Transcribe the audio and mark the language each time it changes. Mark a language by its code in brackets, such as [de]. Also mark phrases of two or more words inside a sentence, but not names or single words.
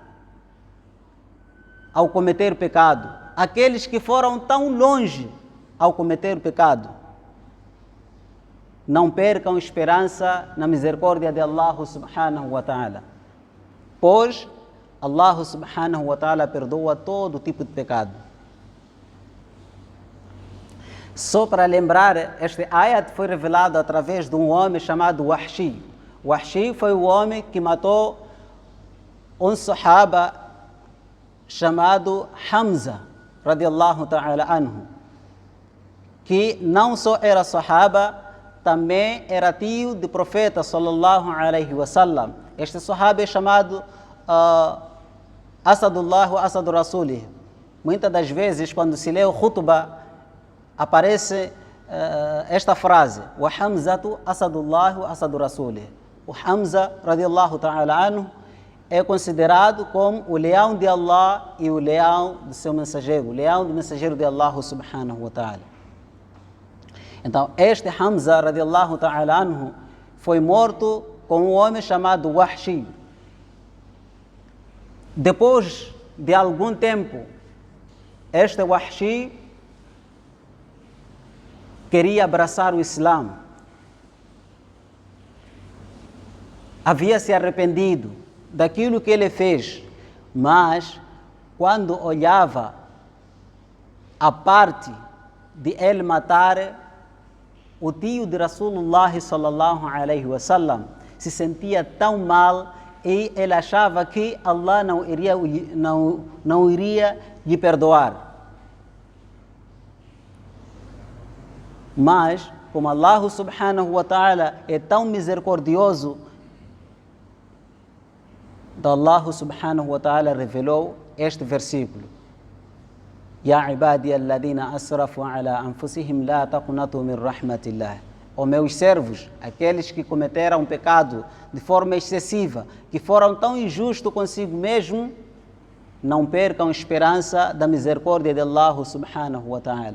[pt] ao cometer pecado, aqueles que foram tão longe ao cometer pecado, não percam esperança na misericórdia de Allah [ar] سبحانه وتعالى, [pt] pois Allah [ar] سبحانه وتعالى [pt] perdoa todo tipo de pecado. Só para lembrar, este ayat foi revelado através de um homem chamado Wahshi. Wahshi foi o homem que matou um sahaba chamado Hamza, [ar] رضي الله تعالى عنه, [pt] que não só era sahaba, também era tio do profeta [ar] صلى الله عليه وسلم. [pt] Este sahaba é chamado [ar] أسد الله وأسد رسوله. [pt] Muitas das vezes, quando se lê o khutbah, aparece esta frase: [ar] وحمزة أسد الله وأسد رسوله. [pt] O Hamza, [ar] رضي الله تعالى عنه, [pt] é considerado como o leão de Allah e o leão do seu mensageiro, o leão do mensageiro de Allah [ar] سبحانه وتعالى. [pt] Então, este Hamza, [ar] رضي الله تعالى عنه, [pt] foi morto com um homem chamado Wahshi. Depois de algum tempo, este Wahshi queria abraçar o Islã. Havia se arrependido daquilo que ele fez, mas quando olhava a parte de ele matar o tio de [ar] رسول الله صلى الله عليه وسلم, [pt] se sentia tão mal e ele achava que Allah não iria lhe perdoar. Mas, como Allah [ar] سبحانه وتعالى [pt] é tão misericordioso, então Allah [ar] سبحانه وتعالى [pt] revelou este versículo: [ar] يا عبادي الذين أسرفوا على أنفسهم لا تقنطوا من رحمة الله. [pt] Ó meus servos, aqueles que cometeram pecado de forma excessiva, que foram tão injustos consigo mesmo, não percam esperança da misericórdia de Allah [ar] سبحانه وتعالى.